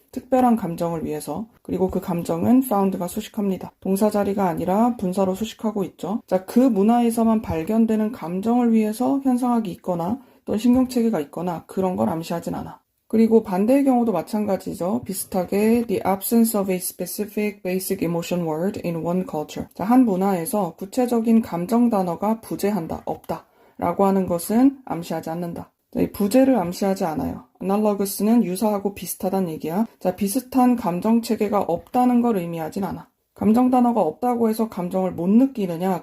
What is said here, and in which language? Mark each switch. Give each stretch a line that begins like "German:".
Korean: 특별한 감정을 위해서. 그리고 그 감정은 found가 수식합니다. 동사 자리가 아니라 분사로 수식하고 있죠. 자, 그 문화에서만 발견되는 감정을 위해서 현상학이 있거나 또는 신경체계가 있거나 그런 걸 암시하진 않아. 그리고 반대의 경우도 마찬가지죠. 비슷하게
English: the absence of a specific basic emotion word in one culture.
Korean: 자, 한 문화에서 구체적인 감정 단어가 부재한다, 없다 라고 하는 것은 암시하지 않는다. 자, 이 부재를 암시하지 않아요. analogous는 유사하고 비슷하다는 얘기야. 자, 비슷한 감정 체계가 없다는 걸 의미하진 않아. 감정 단어가 없다고 해서 감정을 못 느끼느냐?